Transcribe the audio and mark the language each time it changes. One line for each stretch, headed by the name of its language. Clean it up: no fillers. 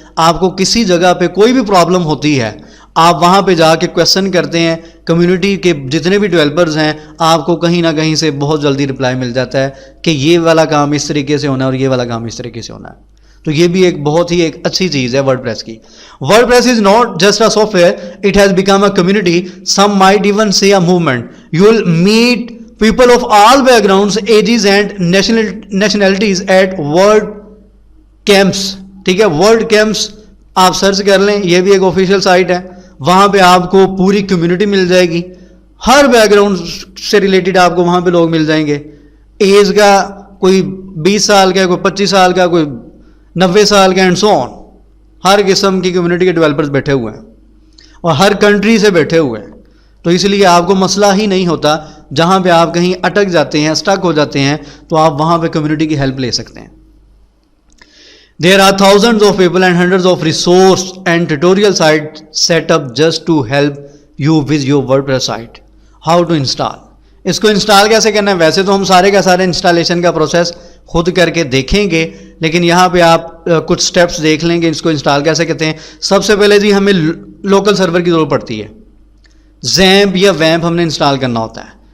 Urdu: آپ کو کسی جگہ پہ کوئی بھی پرابلم ہوتی ہے, آپ وہاں پہ جا کے کویسچن کرتے ہیں, کمیونٹی کے جتنے بھی ڈیولپرز ہیں, آپ کو کہیں نہ کہیں سے بہت جلدی رپلائی مل جاتا ہے کہ یہ والا کام اس طریقے سے ہونا ہے اور یہ والا کام اس طریقے سے ہونا ہے. تو یہ بھی ایک بہت ہی ایک اچھی چیز ہے
English: WordPress کی. WordPress is not just a software, it has become a community, some might even say a movement. You will meet people of all backgrounds, ages and nationalities at word camps.
Urdu: ٹھیک ہے, word campus آپ search کر لیں, یہ بھی ایک official site ہے. وہاں پہ آپ کو پوری کمیونٹی مل جائے گی, ہر بیک گراؤنڈ سے ریلیٹڈ آپ کو وہاں پہ لوگ مل جائیں گے. ایج کا کوئی 20 سال کا, کوئی 25 سال کا, کوئی 90 سال کا, اینڈ سو آن. ہر قسم کی کمیونٹی کے ڈیولپرز بیٹھے ہوئے ہیں اور ہر کنٹری سے بیٹھے ہوئے ہیں. تو اس لیے آپ کو مسئلہ ہی نہیں ہوتا. جہاں پہ آپ کہیں اٹک جاتے ہیں, اسٹک ہو جاتے ہیں, تو آپ وہاں پہ کمیونٹی کی ہیلپ لے سکتے ہیں.
English: There are thousands of people and hundreds of resource and tutorial sites set up just to help you with your WordPress site. How to install.
Urdu: اس کو انسٹال کیسے کرنا ہے؟ ویسے تو ہم سارے کا سارے انسٹالیشن کا پروسیس خود کر کے دیکھیں گے, لیکن یہاں پہ آپ کچھ سٹیپس دیکھ لیں گے اس کو انسٹال کیسے کرتے ہیں. سب سے پہلے جی ہمیں لوکل سرور کی ضرورت پڑتی ہے. زیمپ یا ویمپ ہم نے انسٹال کرنا ہوتا ہے.